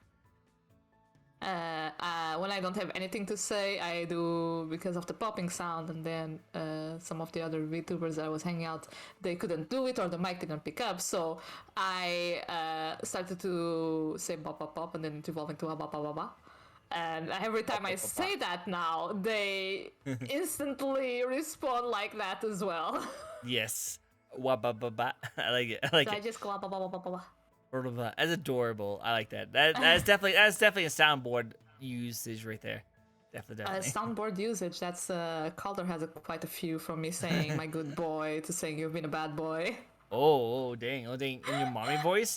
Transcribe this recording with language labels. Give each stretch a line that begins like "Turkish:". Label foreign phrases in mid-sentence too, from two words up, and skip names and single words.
English: When I don't have anything to say, I do because of the popping sound, and then some of the other VTubers that I was hanging out, they couldn't do it or the mic didn't pick up, so I started to say pop pop pop, and then it evolved into a ba ba ba ba. And every time I say that now, they instantly respond like that as well. Yes. Wa ba ba ba. I like it. I like So I it. just go ba ba ba ba ba ba. That's adorable. I like that. That's definitely a soundboard usage right there. Definitely. Soundboard usage. That's Calder has quite a few from me saying "my good boy" to saying "you've been a bad boy." Oh dang. Oh dang. In your mommy voice.